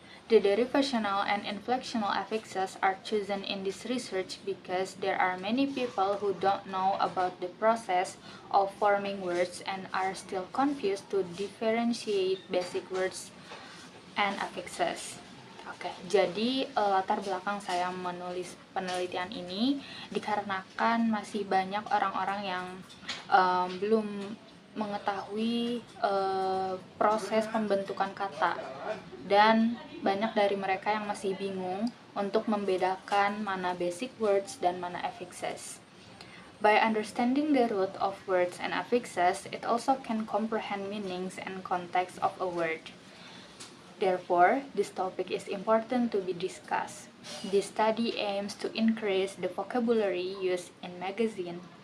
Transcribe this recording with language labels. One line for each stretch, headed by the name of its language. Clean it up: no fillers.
English: The derivational and inflectional affixes are chosen in this research because there are many people who don't know about the process of forming words and are still confused to differentiate basic words and affixes.
Indonesian: Oke, jadi latar belakang saya menulis penelitian ini dikarenakan masih banyak orang-orang yang belum mengetahui proses pembentukan kata, dan banyak dari mereka yang masih bingung untuk membedakan mana basic words dan mana affixes.
English: By understanding the root of words and affixes, it also can comprehend meanings and context of a word. Therefore, this topic is important to be discussed. This study aims to increase the vocabulary used in magazine.